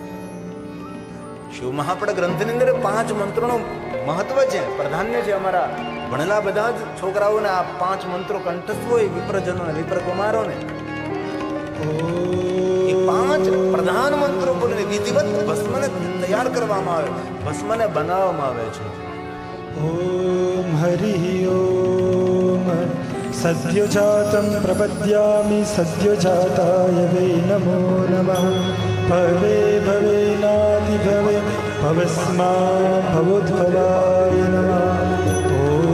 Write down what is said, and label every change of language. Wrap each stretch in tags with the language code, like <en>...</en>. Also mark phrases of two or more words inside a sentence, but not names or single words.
<gu>શિવ મહાપડ ગ્રંથની અંદર 5 મંત્રોનું મહત્વ છે, પ્રાધાન્ય છે. અમારા ભણેલા બધા જ છોકરાઓને આ 5 મંત્રો કંઠસ્થ હોય, વિપ્રજનોને, વિપ્રકુમારોને. એ 5 પ્રધાન મંત્રો બોલીને વિધિવત ભસ્મને તૈયાર કરવામાં આવે, ભસ્મને બનાવવામાં આવે છે.</gu> <sa>ॐ हरिः ॐ सद्योजातं प्रपद्यामि सद्योजाताय वै नमो नमः भवे भवेनादिभवे भवस्मा भवोद्भवाय नमः ॐ</sa>